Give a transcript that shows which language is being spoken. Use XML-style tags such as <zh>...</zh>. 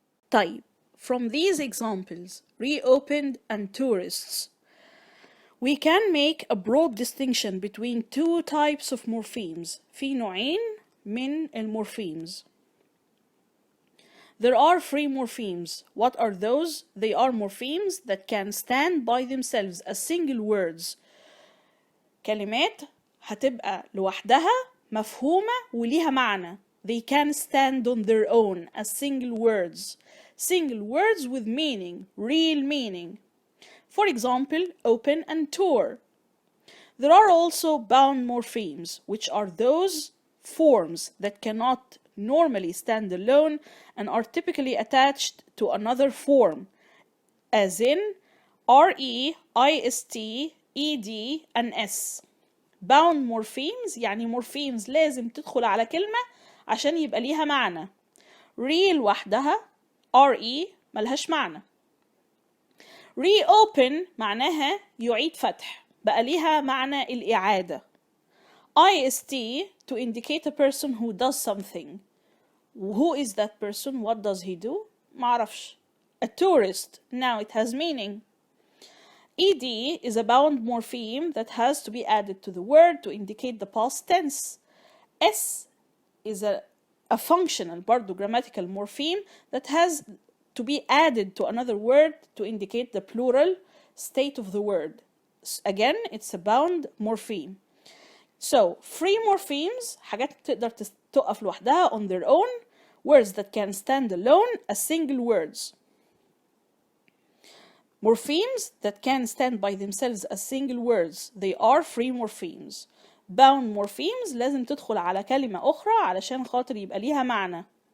<ar>طيب,</ar> <en>from these examples, reopened and tourists, we can make a broad distinction between two types of morphemes.</en> <ar>في نوعين من المورفيمز.</ar> <en>There are free morphemes. What are those? They are morphemes that can stand by themselves as single words.</en> <ar>كلمات هتبقى لوحدها مفهومة وليها معنى.</ar> <en>They can stand on their own as single words. Single words with meaning, real meaning. For example, open and tour. There are also bound morphemes, which are those forms that cannot normally stand alone and are typically attached to another form, as in RE, IST, ED, and S.</en> <ar>Bound morphemes يعني morphemes لازم تدخل على كلمة عشان يبقى ليها معنى. Real وحدها RE ملهاش معنى. Reopen معناها يعيد فتح، بقى ليها معنى الإعادة.</ar> <en>IST to indicate a person who does something. Who is that person? What does he do?</en> <ar>معرفش.</ar> <en>A tourist. Now it has meaning. ED is a bound morpheme that has to be added to the word to indicate the past tense. S is a functional</en> <ar>برضو</ar> <en>grammatical morpheme that has to be added to another word to indicate the plural state of the word. Again, it's a bound morpheme. So, free morphemes</en> <ar>حاجات تقدر تقف لوحدها</ar> <en>on their own, words that can stand alone as single words. Morphemes that can stand by themselves as single words, they are free morphemes.</en> <ar>Bound morphemes لازم تدخل على كلمة أخرى علشان خاطر يبقى ليها معنى.</ar>